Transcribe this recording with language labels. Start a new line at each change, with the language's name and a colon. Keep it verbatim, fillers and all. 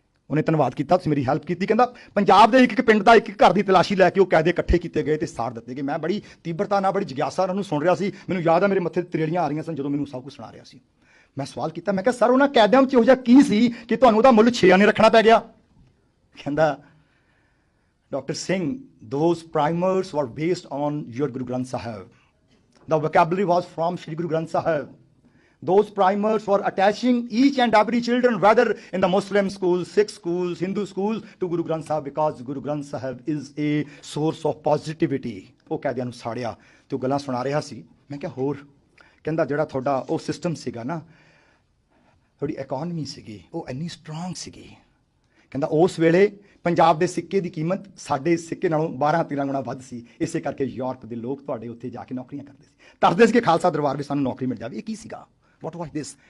Punjabi: ਉਹਨੇ ਧੰਨਵਾਦ ਕੀਤਾ, ਤੁਸੀਂ ਮੇਰੀ ਹੈਲਪ ਕੀਤੀ। ਕਹਿੰਦਾ ਪੰਜਾਬ ਦੇ ਇੱਕ ਇੱਕ ਪਿੰਡ ਦਾ ਇੱਕ ਇੱਕ ਘਰ ਦੀ ਤਲਾਸ਼ੀ ਲੈ ਕੇ ਉਹ ਕੈਦੇ ਇਕੱਠੇ ਕੀਤੇ ਗਏ ਤੇ ਸਾੜ ਦਿੱਤੇ ਗਏ। ਮੈਂ ਬੜੀ ਤੀਬਰਤਾ ਨਾਲ, ਬੜੀ ਜਿਗਿਆਸਾ ਨਾਲ ਉਹਨੂੰ ਸੁਣ ਰਿਹਾ ਸੀ। ਮੈਨੂੰ ਯਾਦ ਆ ਮੇਰੇ ਮੱਥੇ ਤੇ ਤਰੇੜੀਆਂ ਆ ਰਹੀਆਂ ਸਨ ਜਦੋਂ ਮੈਨੂੰ ਸਭ ਕੁਝ ਸੁਣਾ ਰਿਹਾ ਸੀ। ਮੈਂ ਸਵਾਲ ਕੀਤਾ, ਮੈਂ ਕਿਹਾ ਸਰ ਉਹਨਾਂ ਕੈਦਿਆਂ 'ਚ ਇਹੋ ਜਿਹਾ ਕੀ ਸੀ ਕਿ ਤੁਹਾਨੂੰ ਉਹਦਾ ਮੁੱਲ ਛੇ ਆਨੇ ਰੱਖਣਾ ਪੈ ਗਿਆ। ਕਹਿੰਦਾ doctor Singh,
English: those primers were based on your Guru Granth Sahib. The vocabulary was from Shri Guru Granth Sahib. those primers for attaching each and every children, whether in the Muslim schools, Sikh schools, Hindu schools, to Guru Granth Sahib, because Guru Granth Sahib is a source of positivity.
Punjabi: ਉਹ ਕਹਦਿਆਂ ਨੂੰ ਸਾੜਿਆ ਤੇ ਉਹ ਗੱਲਾਂ ਸੁਣਾ ਰਿਹਾ ਸੀ। ਮੈਂ ਕਿਹਾ ਹੋਰ, ਕਹਿੰਦਾ ਜਿਹੜਾ ਤੁਹਾਡਾ ਉਹ ਸਿਸਟਮ ਸੀਗਾ ਨਾ, ਤੁਹਾਡੀ ਇਕੋਨਮੀ ਸੀਗੀ, ਉਹ ਇੰਨੀ ਸਟਰੋਂਗ ਸੀਗੀ। ਕਹਿੰਦਾ ਉਸ ਵੇਲੇ ਪੰਜਾਬ ਦੇ ਸਿੱਕੇ ਦੀ ਕੀਮਤ ਸਾਡੇ ਸਿੱਕੇ ਨਾਲੋਂ ਬਾਰਾਂ ਤੇਰਾਂ ਗੁਣਾ ਵੱਧ ਸੀ, ਇਸੇ ਕਰਕੇ ਯੂਰਪ ਦੇ ਲੋਕ ਤੁਹਾਡੇ ਉੱਥੇ ਜਾ ਕੇ ਨੌਕਰੀਆਂ ਕਰਦੇ ਸੀ, ਦੱਸਦੇ ਸੀ ਕਿ ਖਾਲਸਾ ਦਰਬਾਰ ਵਿੱਚ ਸਾਨੂੰ ਨੌਕਰੀ ਮਿਲ ਜਾਵੇ। ਇਹ ਕੀ ਸੀਗਾ?
English: What was this?